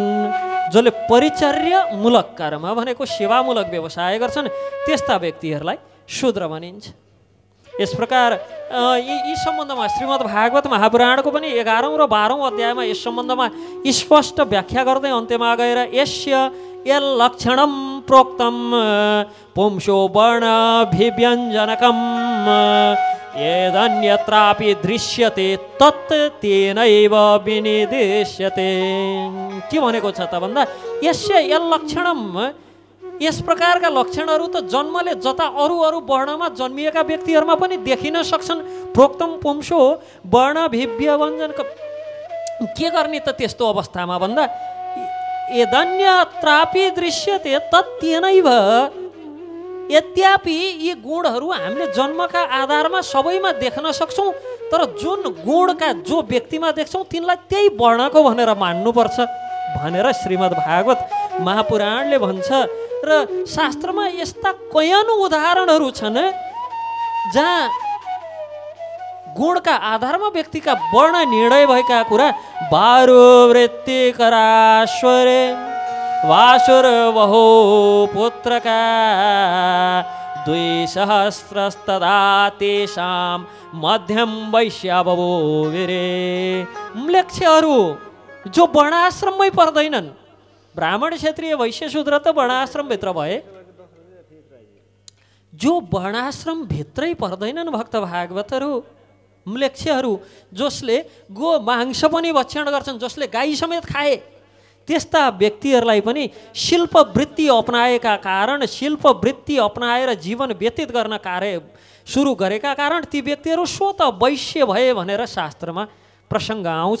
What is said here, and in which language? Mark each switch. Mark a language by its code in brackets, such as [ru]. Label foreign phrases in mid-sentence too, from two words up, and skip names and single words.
[ne] जसले परिचर्यामूलक कर्म भनेको सेवामूलक व्यवसाय गर्छन् त्यस्ता व्यक्तिहरूलाई शूद्र भनिन्छ। यस प्रकार यी सम्बन्धमा श्रीमद् भागवत महापुराणको पनि 11औं र 12औं अध्यायमा यस सम्बन्धमा स्पष्ट व्याख्या गर्दै अन्त्यमा गएर [sa] यस्य यल्लक्षणं प्रोक्तं पुंसो वर्णाभिव्यञ्जनकम् यदन्यत्रापि दृश्यते तत् तेनैव विनिर्दिश्यते। [ne] के भनेको छ त भन्दा [sa] यस्य यल्लक्षणं, [ne] यस प्रकारका लक्षणहरू त जन्मले जता अरू वर्णमा जन्मिएका व्यक्तिहरूमा पनि देखिन सक्छन्। [sa] प्रोक्तम पुंसो वर्णाभिव्यञ्जनकम्। [ne] के गर्ने त त्यस्तो अवस्थामा भन्दा [sa] यदन्यत्रापि दृश्यते तत् तेनैव। [ne] यद्यपि यी गुणहरू हामीले जन्मका आधारमा सबैमा देख्न सक्छौँ, तर जुन गुणका जो व्यक्तिमा देख्छौँ तिनलाई त्यही वर्णको भनेर मान्नुपर्छ भनेर श्रीमद् भागवत महापुराणले भन्छ। र शास्त्रमा यस्ता कयौं उदाहरणहरू छन् जहाँ गुणका आधारमा व्यक्तिका वर्ण निर्णय भएका कुरा। [sa] बारो वृत्तिकराश्वरे वासुर वहो पुत्रका 2सहस्रस्तदा तेषां मध्यम वैश्या बभो वीरे। [ne] म्लेच्छहरू जो वर्णाश्रममै पर्दैनन्, ब्राह्मण क्षत्रिय वैश्य शूद्र त वर्णाश्रमभित्र भए, जो वर्णाश्रम भित्रै पर्दैनन् भक्त भागवतहरू, म्लेच्छहरू जसले गो मांस पनि भक्षण गर्छन्, जसले गाई समेत खाए त्यस्ता व्यक्तिहरूलाई पनि शिल्पवृत्ति अपनाएका कारण, शिल्पवृत्ति अपनाएर जीवन व्यतीत गर्न कार्य सुरु गरेका कारण ती व्यक्तिहरू स्वत वैश्य भए भनेर शास्त्रमा प्रसङ्ग आउँछ।